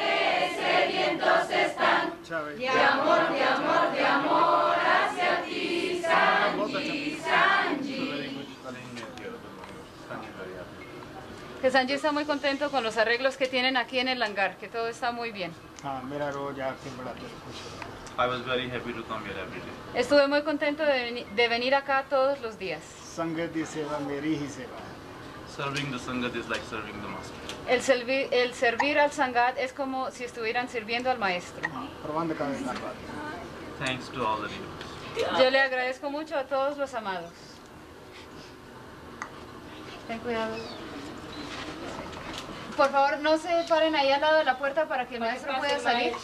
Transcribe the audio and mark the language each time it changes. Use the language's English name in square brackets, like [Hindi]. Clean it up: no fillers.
[Spanish] Ajaib. De amor, de amor, de amor hacia ti, Sanji, Sanji. Que Sanji está muy contento con los arreglos que tienen aquí en el hangar, que todo está muy bien. [Hindi] हाँ मेरा रोज आके बड़ा दिल खुश होता है. [English] I was very happy to come here every day. [Spanish] Estuve muy contento de venir acá todos los días. [Hindi] संगत की सेवा मेरी ही सेवा है. [English] Serving the Sangat is like serving the master. [Spanish] El servir al Sangat es como si estuvieran sirviendo al maestro. [Hindi] प्रबंध का धन्यवाद. [English] Thanks to all the devotees. [Spanish] Yo le agradezco mucho a todos los amados. Ten cuidado. Por favor, no se paren ahí al lado de la puerta para que el maestro pueda salir.